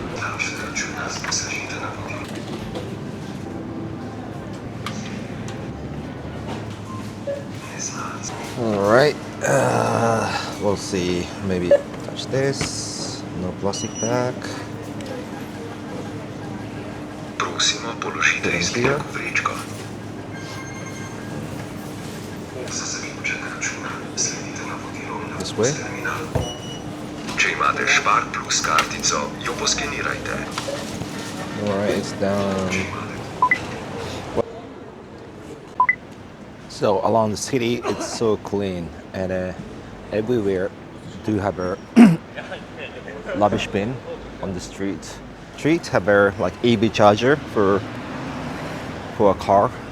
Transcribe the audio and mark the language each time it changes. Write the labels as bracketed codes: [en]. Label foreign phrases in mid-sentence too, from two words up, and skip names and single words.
[en] Alright, we'll see. Maybe touch this. No plastic bag. [sl] Prosimo, položite izdelek v vrečko. Za zaključek računa sledite navodilom na [en] This way? [sl] terminal. Če imate Spar Plus kartico, jo poskenirajte. [en] Alright, it's down. So along the city, it's so clean, and everywhere do have a rubbish bin on the street. Street have a like EV charger for a car.